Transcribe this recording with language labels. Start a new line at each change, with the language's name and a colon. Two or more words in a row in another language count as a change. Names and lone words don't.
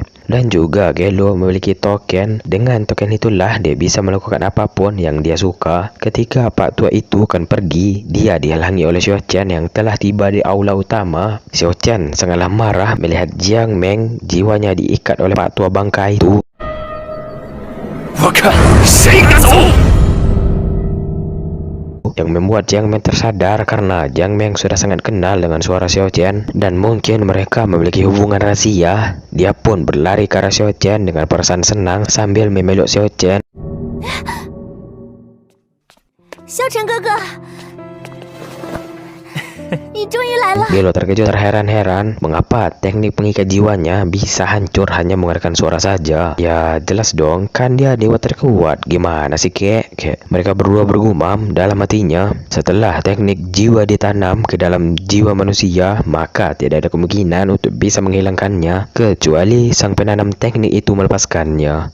Indonesian: Dan juga Gelo memiliki token. Dengan token itulah dia bisa melakukan apapun yang dia suka. Ketika Pak Tua itu akan pergi, dia dihalangi oleh Xiao Chen yang telah tiba di aula utama. Xiao Chen sangatlah marah melihat Jiang Meng jiwanya diikat oleh Pak Tua bangka itu.
Chinese: 我看谁敢走！
Indonesian: Yang membuat Jiang Meng tersadar karena Jiang Meng sudah sangat kenal dengan suara Xiao Chen dan mungkin mereka memiliki hubungan rahasia. Dia pun berlari ke arah Xiao Chen dengan perasaan senang sambil memeluk Xiao Chen.
Chinese: 萧晨哥哥，你终于来了。
Indonesian: Gelo terkejut terheran-heran mengapa teknik pengikat jiwanya bisa hancur hanya menggunakan suara saja. Ya jelas dong, kan dia dewa terkuat. Gimana sih kek? Mereka berdua bergumam dalam hatinya. Setelah teknik jiwa ditanam ke dalam jiwa manusia, maka tidak ada kemungkinan untuk bisa menghilangkannya kecuali sang penanam teknik itu melepaskannya.